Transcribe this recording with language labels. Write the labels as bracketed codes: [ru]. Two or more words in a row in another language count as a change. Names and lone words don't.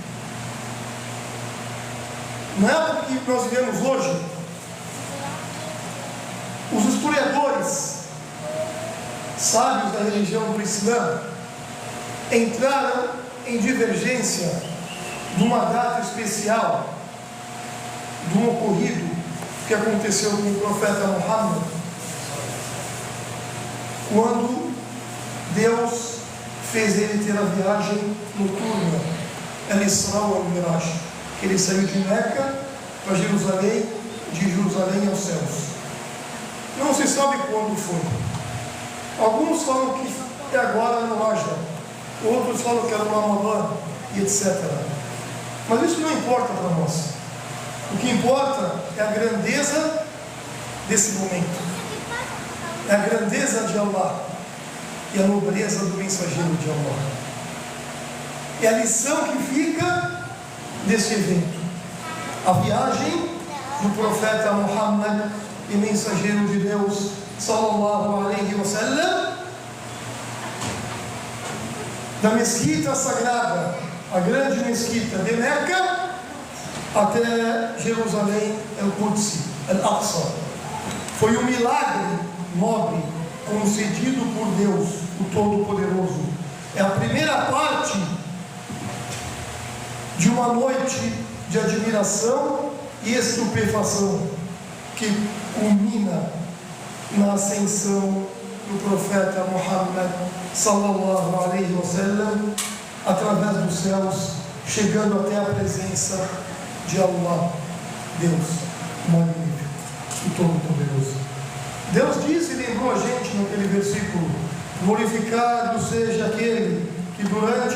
[pt] Na época que nós vivemos hoje, os historiadores sábios da religião do Islã entraram em divergência de uma data especial, de um ocorrido que aconteceu com o profeta Muhammad, quando Deus fez ele ter a viagem noturna, [ar] الإسراء والمعراج, [pt] que ele saiu de Meca para Jerusalém, de Jerusalém aos céus. Não se sabe quando foi. Alguns falam que é agora no Rajab, outros falam que era no Ramadã, e etc. Mas isso não importa para nós. O que importa é a grandeza desse momento, é a grandeza de Allah e a nobreza do mensageiro de Allah. É a lição que fica desse evento, a viagem do profeta Muhammad e mensageiro de Deus [ar] صلى الله عليه وسلم, [pt] da mesquita sagrada, a grande mesquita de Meca, até Jerusalém, al-Quds, al-Aqsa. Foi um milagre nobre concedido por Deus, o Todo-Poderoso. É a primeira parte de uma noite de admiração e estupefação que culmina na ascensão do profeta Muhammad [ar] صلى الله عليه وسلم [pt] através dos céus, chegando até a presença de Allah, Deus magnífico e todo-poderoso. Deus disse e lembrou a gente naquele versículo: glorificado seja aquele que durante